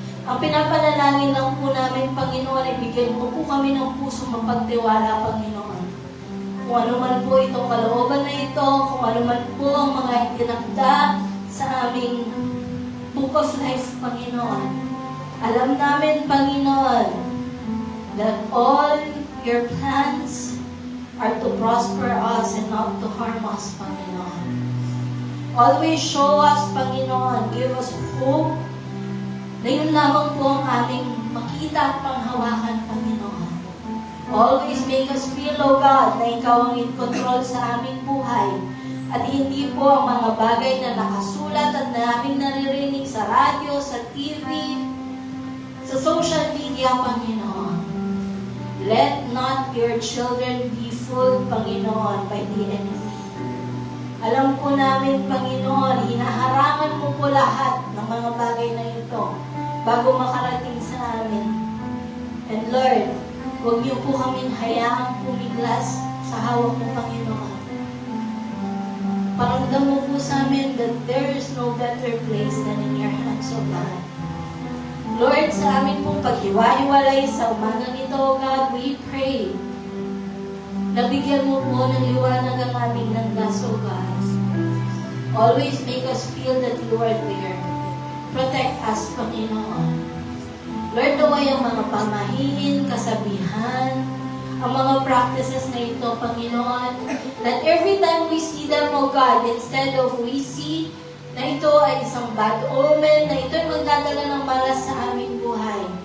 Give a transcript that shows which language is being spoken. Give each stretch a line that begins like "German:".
Filipino: Ang pinapanalangin lang po namin, Panginoon, ay bigyan mo po kami ng puso mapagtiwala, Panginoon. Kung ano man po itong kalooban na ito, kung ano man po ang mga itinakda sa aming Book of Life, Panginoon. Alam namin,
English: Panginoon, that all your plans are to prosper us and not to harm us, Panginoon. Always show us,
Filipino: Panginoon,
English: give us hope
Filipino: na yun lamang po ang aming makita at panghawakan, Panginoon.
English: Always make us feel, O God,
Filipino: na ikaw ang
English: in control
Filipino: sa aming buhay at hindi po ang mga bagay na nakasulat at namin naririnig sa radyo, sa TV, sa social media, Panginoon.
English: Let not your children be fooled, Panginoon, by the enemy.
Filipino: Alam po namin, Panginoon, hinaharangan mo po lahat ng mga bagay na ito bago makarating sa amin.
English: And Lord,
Filipino: huwag niyo po kaming hayaang pumiglas sa hawak mo, Panginoon. Paramdam mo po sa amin
English: that there is no better place than in your hands, O God.
Filipino: Lord, sa amin pong paghiwa-hiwalay sa umagang ito, God,
English: we pray
Filipino: na bigyan mo po ng liwanag ang aming landas, O God.
English: Always make us feel that you are there. Protect us, Panginoon.
Filipino: Lord, naway ang mga pamahiin, kasabihan, ang mga practices na ito, Panginoon,
English: that every time we see
Filipino: them, O God, instead of we see na ito ay isang bad omen, na ito ay magdadala ng malas sa aming buhay.